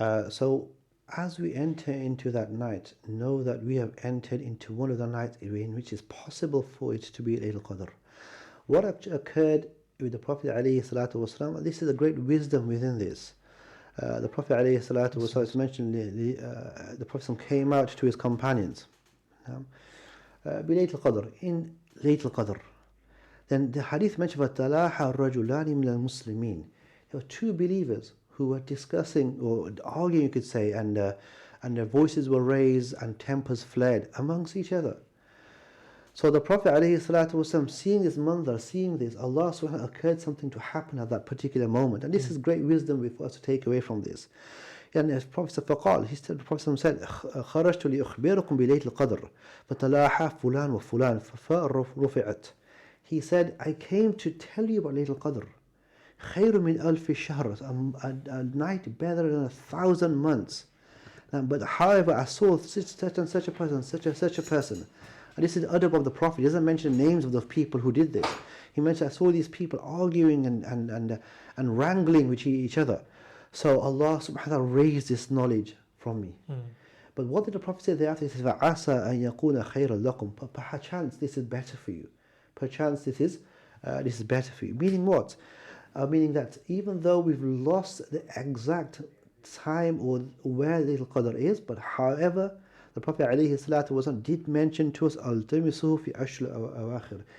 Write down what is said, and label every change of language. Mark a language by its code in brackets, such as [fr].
[en] So as we enter into that night, know that we have entered into one of the nights in which it's possible for it to be Laylatul Qadr. What occurred with the Prophet alayhi salatu wasalam. This is a great wisdom within this. The Prophet alayhi salatu wasalam is mentioned, the Prophet came out to his companions. [ar] بليلة القدر, in ليلة القدر. [en] Then the hadith mentioned about [ar] تلاحى الرجلان من المسلمين. [en] There were two believers who were discussing or arguing, you could say, and their voices were raised and tempers flared amongst each other. So the Prophet ﷺ, seeing this manzar, seeing this, Allah subhanahu wa ta'ala occurred something to happen at that particular moment. And this is great wisdom for us to take away from this. And as Prophet said, [ar] the Prophet said, خرجت لأخبركم بليلة القدر فتلاحى فلان وفلان فرفعت. [en] He said, I came to tell you about Laylatul Qadr. [ar] خير من ألف شهر, [en] a night better than 1,000 months. But however, I saw such and such a person, such a person. And this is the adab of the Prophet. He doesn't mention the names of the people who did this. He mentioned, I saw these people arguing and wrangling with each other. So Allah subhanahu wa ta'ala raised this knowledge from me. But what did the Prophet say thereafter? He says, [ar] فَعَسَىٰ أَن يَكُونَ خَيْرًا لَكُمْ. [en] Perchance this is better for you. Perchance this is better for you. Meaning what? Meaning that even though we've lost the exact time or where Laylatul Qadr is, but however, the Prophet ﷺ did mention to us, [ar] "Al-tamisuhu fi ashr al-awakhir."